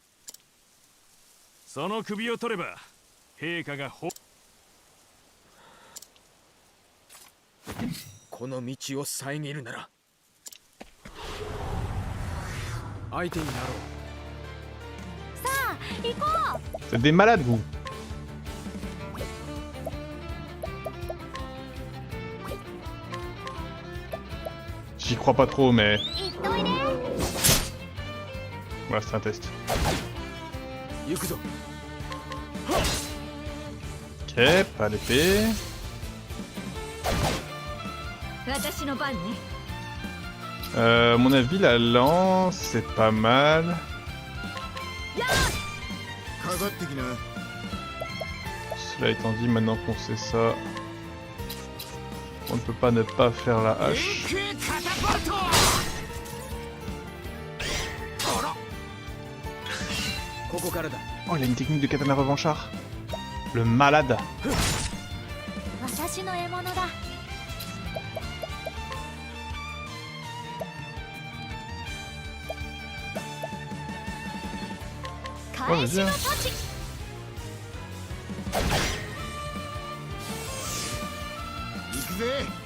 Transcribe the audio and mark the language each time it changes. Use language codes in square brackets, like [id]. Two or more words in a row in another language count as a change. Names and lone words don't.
[ja] その首を取れば陛下がこの道を遮るなら相手になろう。さあ行こう。 [fr] C'est des malades vous. J'y crois pas trop mais... [ja] 行っておいで。 [fr] Voilà, c'est un test. [ja] 行くぞ。 [fr] Ok, pas l'épée. [ja] 私の番ね。 [fr] À mon avis, la lance, c'est pas mal. [ja] かかってきな。 [fr] Cela étant dit, maintenant qu'on sait ça, on ne peut pas ne pas faire la hache. [ja] カタパルト。あら。ここからだ。 [fr] Oh, il a une technique de katana revanchard. Le malade. [ja] 私の獲物だ。 [fr] Oh, vas-y, hein. [ja] 行くぜ。